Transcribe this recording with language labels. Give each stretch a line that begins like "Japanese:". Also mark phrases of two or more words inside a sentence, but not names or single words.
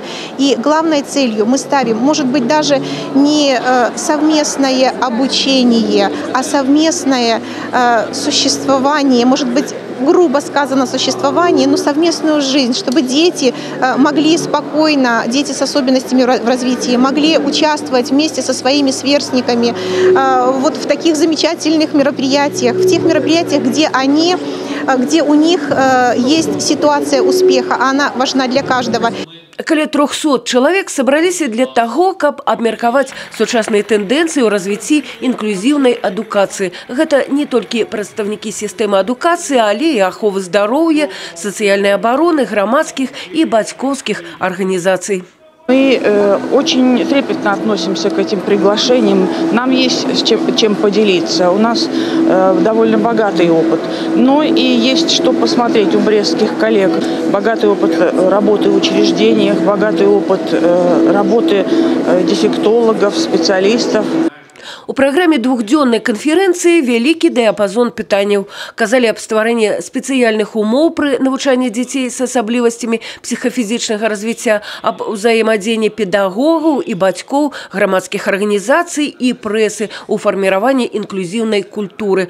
Russian: И главной целью мы ставим, может быть, даже не совместное обучение, а совместное существование, может быть, грубо сказано существование, но совместную жизнь, чтобы дети могли спокойно, дети с особенностями в развитии, могли участвовать вместе со своими сверстниками вот в таких замечательных мероприятиях, в тех мероприятиях, где у них есть ситуация успеха, а она важна для каждого. Каля 300 человек собрались для того,
Belarusian: каб абмеркаваць сучасныя тэндэнцыі ў развіцці інклюзіўнай адукацыі. Гэта не толькі прадстаўнікі сістэмы адукацыі, але і аховы здароўя, сацыяльнай абароны, грамадскіх и бацькоўскіх организаций.
Russian: Мы очень трепетно относимся к этим приглашениям. Нам есть чем поделиться. У нас довольно богатый опыт. Но и есть что посмотреть у брестских коллег. Богатый опыт работы в учреждениях, богатый опыт работы дефектологов, специалистов.
Belarusian: У праграме двухдзённай канферэнцыі вялікі дыяпазон пытанняў. Казалі аб стварэнні спецыяльных умоў пры навучанні дзяцей з асаблівасцямі псіхафізічнага развіцця, аб узаемадзеянні педагогаў і бацькоў, грамадскіх арганізацый і прэсы у фарміраванні інклюзіўнай культуры.